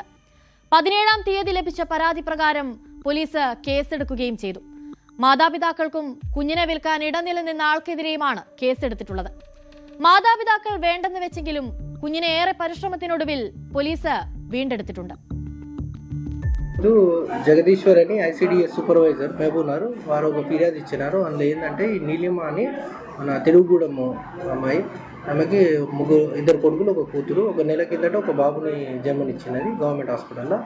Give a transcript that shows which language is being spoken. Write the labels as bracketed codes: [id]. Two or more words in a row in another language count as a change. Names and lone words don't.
[ml] 17-ാം തീയതി ലഭിച്ച പരാതി പ്രകാരം പോലീസ് കേസെടുക്കുകയും ചെയ്തു. മാതാപിതാക്കൾക്കും കുഞ്ഞിനെ വിൽക്കാൻ ഇടനില നിന്ന ആൾക്കെതിരെയുമാണ് കേസെടുത്തിട്ടുള്ളത്. മാതാപിതാക്കൾ വേണ്ടെന്ന് വെച്ചെങ്കിലും കുഞ്ഞിനെ ഏറെ പരിശ്രമത്തിനൊടുവിൽ പോലീസ് വീണ്ടെടുത്തിട്ടുണ്ട്. [te] ಇದು ಜಗದೀಶ್ವರ್ అని ICDS సూపర్వైజర్ మహబూబ్నగర్ వారు ఒక ఫిర్యాదు ఇచ్చినారు. అందులో ఏంటంటే ఈ నీలిమ అని మన తెలుగుగూడెం అమ్మాయి, ఆమెకి ఇద్దరు కొడుకులు ఒక కూతురు, ఒక నెల కిందట ఒక బాబుని జన్మనిచ్చినది [en] government hospital.